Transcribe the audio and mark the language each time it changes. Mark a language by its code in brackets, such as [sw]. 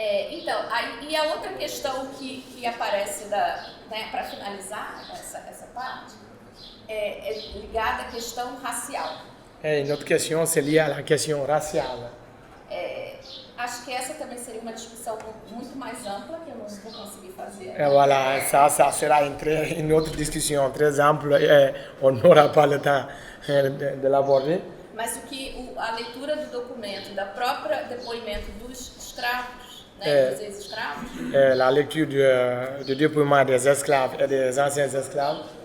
[pt] Então, aí, e a outra questão que aparece, para finalizar essa parte, é ligada à questão racial. [fr] Une autre question, c'est lié à la question raciale. [pt] Acho que essa também seria uma discussão muito mais ampla, que eu não vou conseguir fazer. [fr] Voilà, ça sera une autre discussion très ample et on n'aura pas le temps de l'aborder. [pt] Mas a leitura do documento, da própria depoimento dos escravos, né, dos ex-escravos, [fr] La lecture du dépouillement des esclaves et des anciens esclaves.